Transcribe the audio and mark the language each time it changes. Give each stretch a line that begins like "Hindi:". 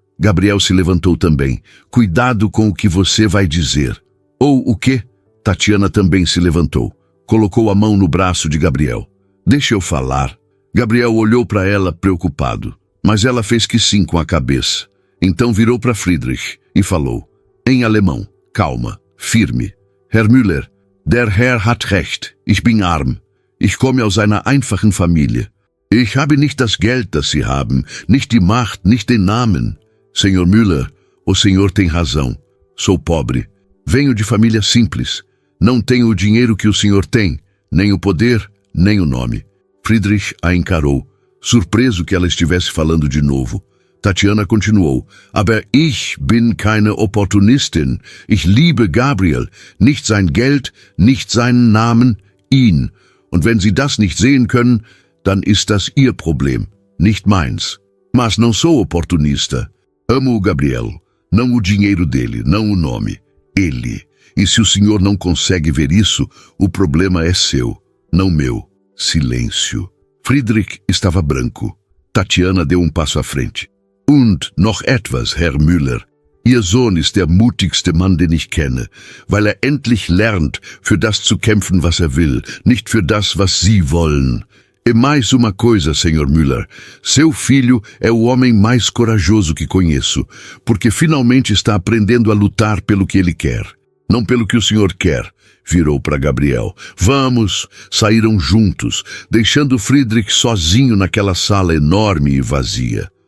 Portuguese: Gabriel se levantou também. Cuidado com o que você vai dizer. Ou o quê? Tatiana também se levantou. Colocou a mão no braço de Gabriel. Deixa eu falar. Gabriel olhou para ela preocupado, mas ela fez que sim com a cabeça. Então virou para Friedrich e falou, em alemão, calma, firme.
German: Herr Müller, der Herr hat recht, ich bin arm. Ich komme aus einer einfachen Familie. Ich habe nicht das Geld, das Sie haben, nicht die Macht, nicht den Namen.
Portuguese: Senhor Müller, o senhor tem razão. Sou pobre. Venho de família simples. Não tenho o dinheiro que o senhor tem, nem o poder, nem o nome. Friedrich a encarou, surpreso que ela estivesse falando de novo. Tatiana continuou.
German: Aber ich bin keine Opportunistin. Ich liebe Gabriel. Nicht sein Geld, nicht seinen Namen, ihn. Und wenn Sie das nicht sehen können, dann ist das Ihr Problem, nicht meins.
Portuguese: Mas não sou oportunista. Amo o Gabriel. Não o dinheiro dele, não o nome. Ele. E se o senhor não consegue ver isso, o problema é seu, não meu. Silêncio. Friedrich estava branco. Tatiana deu um passo à frente.
German: Und noch etwas, Herr Müller. Ihr Sohn ist der mutigste Mann, den ich kenne, weil er endlich lernt, für das zu kämpfen, was er will, nicht für das, was Sie wollen.
Portuguese: E mais uma coisa, Sr. Müller. Seu filho é o homem mais corajoso que conheço, porque finalmente está aprendendo a lutar pelo que ele quer, não pelo que o senhor quer. Virou para Gabriel. Vamos! Saíram juntos, deixando Friedrich sozinho naquela sala enorme e vazia.